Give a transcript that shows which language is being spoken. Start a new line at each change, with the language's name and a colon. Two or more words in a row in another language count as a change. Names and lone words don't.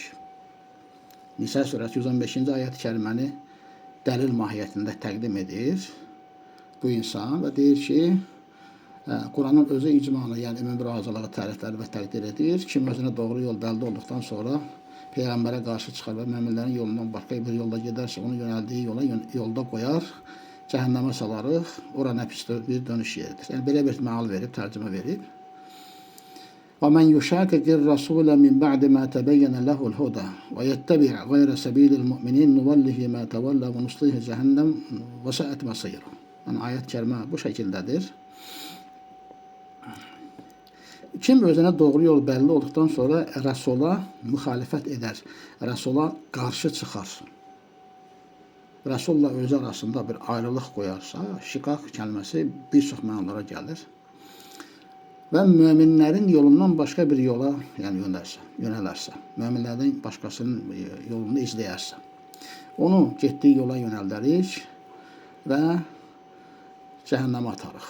Azerbaijani: Nisa surəsi 115-ci ayət-i kəriməni dəlil mahiyyətində təqdim edir bu insan və deyir ki, Kur'an'ın özü icmanı, yani ümumi razılığı tərifləri və təqdir edir. Kim özünə doğru yol bəldə olduqdan sonra Peyğəmbərə qarşı çıxar və müminlərin yolundan başqa bir yolda gedərsə, onu yönəldiyi yolda qoyar, cəhənnəmə salarıq, ora nə pis bir dönüş yeridir. Yəni belə bir məal verib, tərcümə verib.
Arabic: وَمَنْ يُشَاكِكِ الرَّسُولَ مِنْ بَعْدِ مَا تَبَيَّنَ لَهُ الْهُدَى وَيَتَّبِعْ غَيْرَ سَبِيلِ الْمُؤْمِنِينَ نُوَلِّهِ مَا تَوَلَّى وَنُصْلِهِ جَهَنَّمَ وَسَاءَتْ مَصِيرًا.
Turkish: Yani ayet-i bu şekildedir.
Azerbaijani: Kim özünə doğru yol
Turkish: belli olduktan
Azerbaijani: sonra Rəsula müxalifət edər, Rəsula qarşı çıxar, Rəsulla özü arasında bir ayrılıq qoyarsa, şiqaq kəlməsi bir çox mənalara gəlir və möminlərin yolundan başqa bir yola yönələrsə, möminlərdən başqasının yolunu izləyərsə, onu getdiyi yola yönəldərik və cəhənnəmə atarıq.